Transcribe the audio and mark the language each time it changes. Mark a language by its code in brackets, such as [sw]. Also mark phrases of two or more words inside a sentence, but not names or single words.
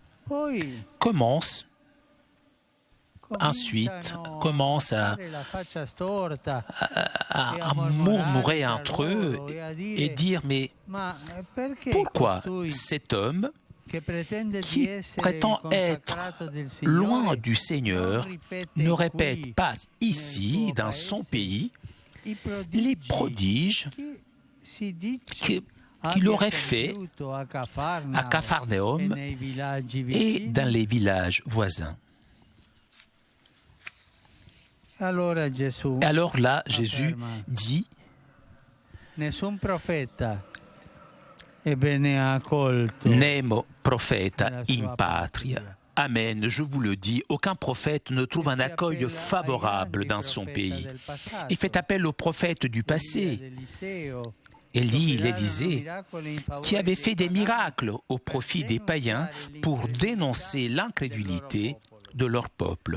[fr] Ensuite, commencent à murmurer entre eux et dire « Mais pourquoi cet homme qui prétend être loin du Seigneur ne répète pas ici, dans son pays, les prodiges qu'il aurait fait à Capharnaüm et dans les villages voisins ?» Alors là, Jésus dit [la] Nemo propheta in patria. [fr] Amen, je vous le dis, aucun prophète ne trouve un accueil favorable dans son pays. Il fait appel aux prophètes du passé. Élie, l'Élysée, qui avait fait des miracles au profit des païens pour dénoncer l'incrédulité de leur peuple.